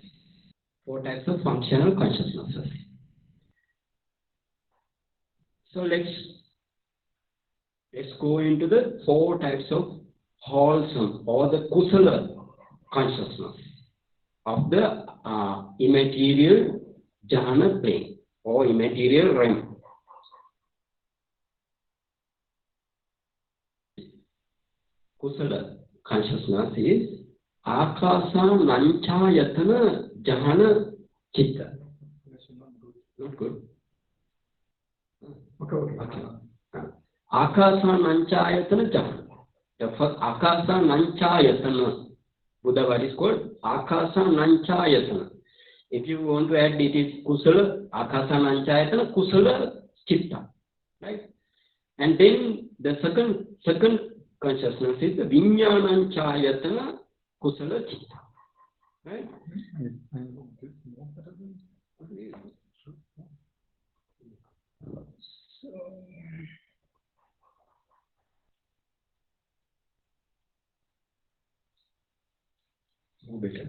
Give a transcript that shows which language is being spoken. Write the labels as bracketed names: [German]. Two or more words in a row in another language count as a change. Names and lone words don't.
[English] 4 types of functional consciousnesses. So let's go into the 4 types of wholesome or the kusala consciousness of the immaterial jhana plane or immaterial realm. [Pali] Kusala [English] consciousness is [Pali] akasa nanchayatana jhana chitta. [English] Not good. Okay. [Pali] Akasa nanchayatana jhana. [English] The first [Pali] akasa nanchayatana. [English] Buddha word is called [Pali] akasa nanchayatana. [English] If you want to add, it is [Pali] kusala, akasa nanchayatana, kusala chitta, [English] right? And then the second consciousness is the [Pali] vinyananchayatana, kusala chitta, [English] right? More better.